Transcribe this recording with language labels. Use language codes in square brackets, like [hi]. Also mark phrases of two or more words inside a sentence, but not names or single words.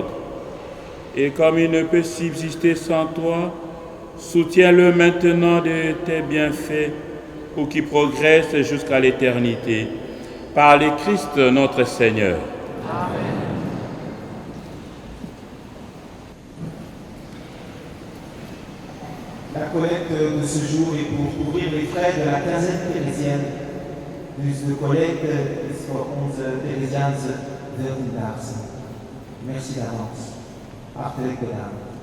[fr] Et comme il ne peut subsister sans toi, soutiens-le maintenant de tes bienfaits pour qu'il progresse jusqu'à l'éternité. Par le Christ notre Seigneur. Amen. La collecte de ce jour est pour couvrir les frais de la quinzaine thérésienne. [nl] Dus de collecte is voor onze Theresiaanse Deurdaagse. [fr] Merci d'avance. [nl] Hartelijk bedankt.